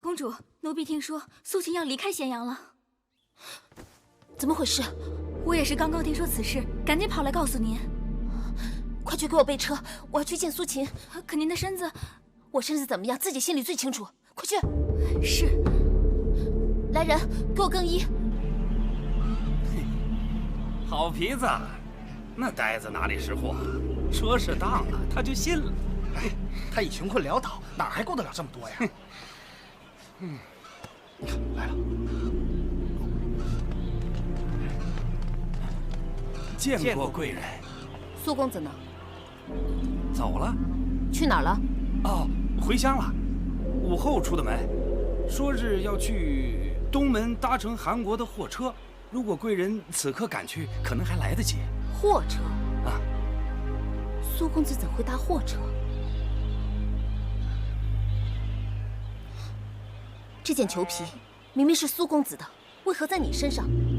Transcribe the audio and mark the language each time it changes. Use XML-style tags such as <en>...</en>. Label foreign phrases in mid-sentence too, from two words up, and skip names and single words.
<zh>公主，奴婢聽說蘇秦要離開咸陽了。怎麼回事？我也是剛剛聽說此事，趕緊跑來告訴您。快去給我備車，我要去見蘇秦。可您的身子…… 我身子怎麼樣，自己心裡最清楚。快去！是。来人，給我更衣。好皮子，那呆子哪裡识貨？說是當了，他就信了。哎，他已穷困潦倒，哪還顾得了這麼多呀？你看來了。見過貴人。蘇公子呢？走了。去哪儿了？哦，回鄉了。午後出的门，說是要去東門搭乘韓國的貨車。如果貴人此刻趕去，可能還來得及。貨車？啊。蘇公子怎會搭貨車？這件裘皮明明是蘇公子的，為何在你身上？</zh>